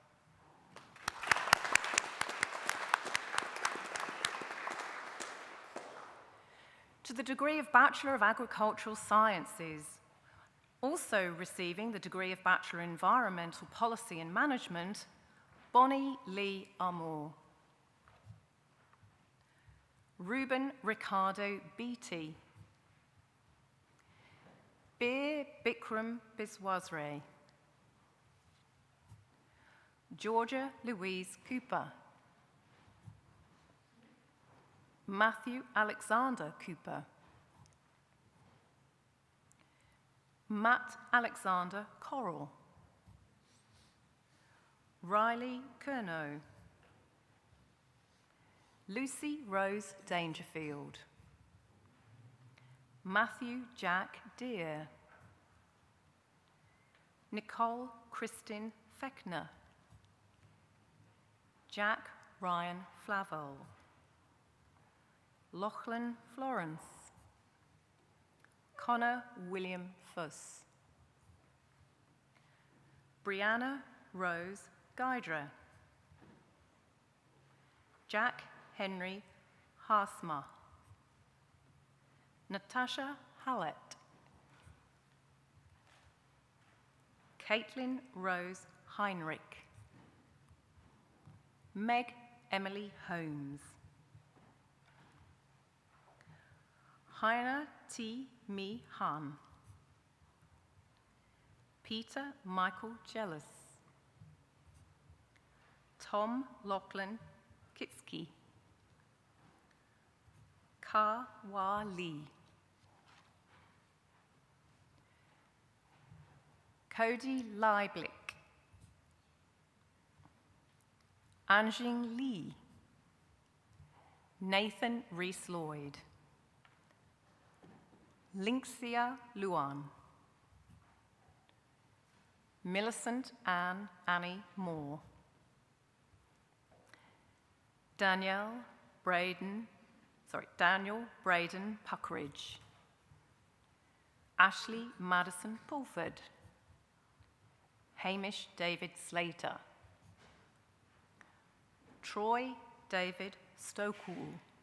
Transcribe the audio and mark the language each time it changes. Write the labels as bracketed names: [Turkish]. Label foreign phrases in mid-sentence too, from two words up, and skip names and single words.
[English] To the degree of Bachelor of Agricultural Sciences, also receiving the degree of Bachelor in Environmental Policy and Management, Bonnie Lee Armour. Ruben Ricardo Beatty. Bir Bikram Biswazre. Georgia Louise Cooper. Matthew Alexander Cooper. Matt Alexander Correll. Riley Kernow. Lucy Rose Dangerfield. Matthew Jack Deere. Nicole Kristin Fechner. Jack Ryan Flavel. Lachlan Florence. Connor William Fuss. Brianna Rose Gydra. Jack Henry Haasma. Natasha Hallett. Caitlin Rose Heinrich. Meg Emily Holmes. Heina T. Mi Han. Peter Michael Jealous. Tom Lachlan Kitsky. Ka Wa Lee. Cody Leiblick. Anjing Lee. Nathan Rees-Lloyd. Linxia Luan. Millicent Annie Moore. Daniel Braden Puckridge. Ashley Madison Pulford. Hamish David Slater. Troy David Stokewool.